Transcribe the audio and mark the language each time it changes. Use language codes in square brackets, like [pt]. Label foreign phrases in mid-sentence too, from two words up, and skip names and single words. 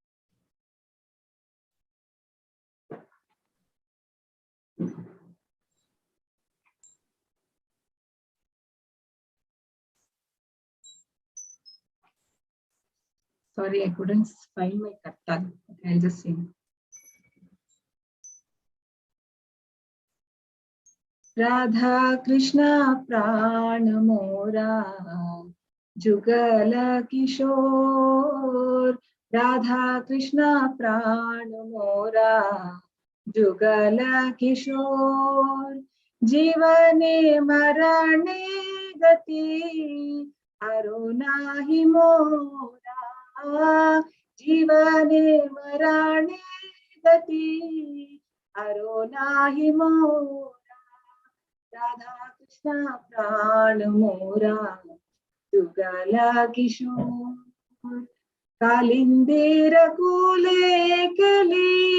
[en] Sorry, I couldn't find my kattal. Okay, I'll just sing. [bn] রাধা কৃষ্ণ প্রাণ মোরা যুগল কিশোর রাধা কৃষ্ণ প্রাণ মোরা যুগল কিশোর জীবনে মরণে গতি হরো নাহি মোরা জীবনে মরণে গতি হরো নাহি মোরা রাধা কৃষ্ণ প্রাণ মোরা যুগল কিশোর কালিন্দীর কূলে কেলি